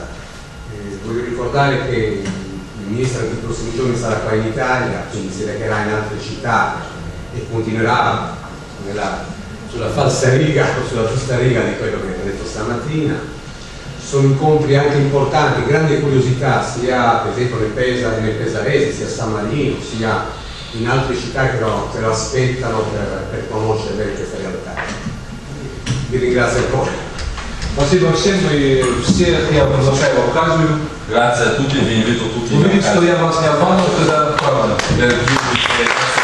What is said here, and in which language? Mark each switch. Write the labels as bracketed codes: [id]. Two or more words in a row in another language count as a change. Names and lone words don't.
[it] Voglio ricordare che il Ministro nei prossimi giorni sarà qua in Italia, quindi si recherà in altre città e continuerà sulla falsa riga o sulla giusta riga di quello che ha detto stamattina. Sono incontri anche importanti, grande curiosità sia per esempio nel Pesarese, sia a San Marino, sia in altre città che lo aspettano per conoscere bene questa realtà. Vi ringrazio ancora. [ru] Спасибо всем, и всех я приглашаю в Абхазию. [it] Grazie a tutti, vi invito tutti [ru] Увидеть, что я вас не обманываю, когда правда. [it] per